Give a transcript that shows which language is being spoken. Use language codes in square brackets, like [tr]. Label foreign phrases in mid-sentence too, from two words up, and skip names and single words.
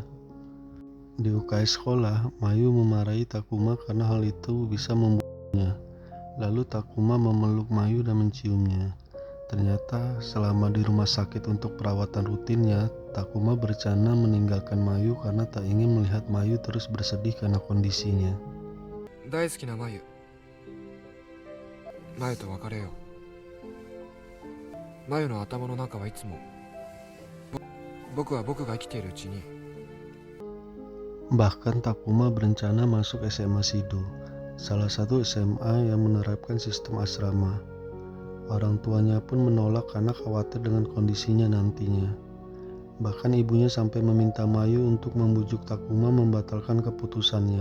[id] Di UKS sekolah, Mayu memarahi Takuma karena hal itu bisa membunuhnya. Lalu Takuma memeluk Mayu dan menciumnya. Ternyata selama di rumah sakit untuk perawatan rutinnya, Takuma berencana meninggalkan Mayu karena tak ingin melihat Mayu terus bersedih karena kondisinya. [ja] 大好きなマユ。マユと別れよう。マユの頭の中はいつも僕は僕が生きているうちに。 [id] Bahkan Takuma berencana masuk SMA Shido, salah satu SMA yang menerapkan sistem asrama. Orang tuanya pun menolak karena khawatir dengan kondisinya nantinya. Bahkan ibunya sampai meminta Mayu untuk membujuk Takuma membatalkan keputusannya.